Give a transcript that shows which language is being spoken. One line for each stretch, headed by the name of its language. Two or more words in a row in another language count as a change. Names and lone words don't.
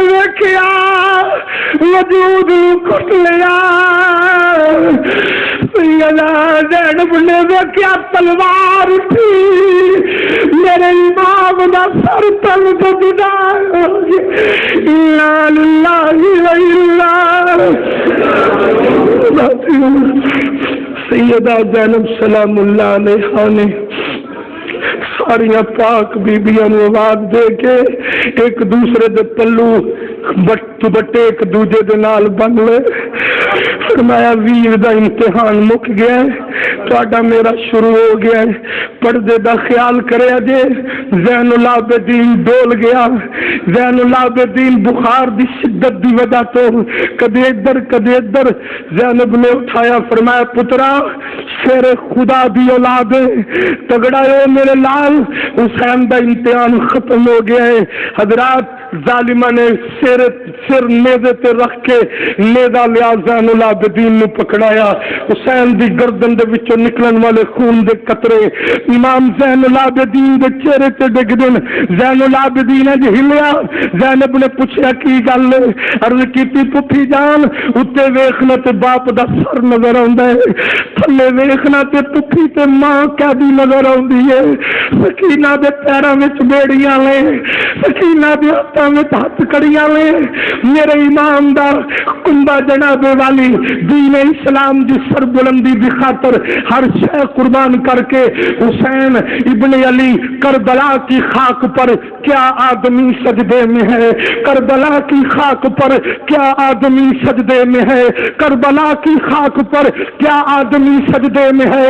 Punjabi: ویکھیا وجود کٹ لیا سیدہ زینب نے دیکھا تلوار اٹھی، میرے امام دا سر تل تو جدا ہو گیا۔
Arabic: انا للہ و انا
Punjabi: سیدہ زینب سلام اللہ علیہا نے ساریاں پاک بیبیاں نو آواز دے کے ایک دوسرے دے پلو بٹے ایک دوجے دے نال بن لے، فرمایا ویر دا امتحان مک گیا ہے، تہاڈا میرا شروع ہو گیا ہے، پردے دا خیال کریا جے۔ زین العابدین ڈول گیا، زین العابدین بخار دی شدت دی وجہ تو کدے ادھر زینب نے اٹھایا، فرمایا پترا شیر خدا دی اولاد تگڑا ہے میرے لال، حسین دا امتحان ختم ہو گیا ہے۔ حضرات ظالمہ نے سر نیزے تے رکھ کے نیزہ لیا، زین العابدین نے پکڑایا، حسین دی گردن دے وچوں نکلن والے خون دے قطرے امام زین العابدین دے چہرے تے ڈگ دن۔ زین العابدین نے ہلیا، زینب نے پوچھا کی گل، عرض کیتی پھپھی جان اتے ویکھنا تے باپ دا سر نظر آندا ہے، تھلے ویکھنا تے پھپھی تے ماں کیدی نظر آندی ہے۔ سکینہ دے پیراں وچ بیڑیاں لے، سکینہ دے ہاتھاں وچ ہتھ کڑیاں لے، میرے امام دا کنبا جناب والی دین اسلام دی سربلندی دی خاطر ہر شے قربان کر کے حسین ابن علی
Urdu: کربلا کی خاک پر کیا آدمی سجدے میں ہے، کربلا کی خاک پر کیا آدمی سجدے میں ہے، کربلا کی خاک پر کیا آدمی سجدے میں ہے۔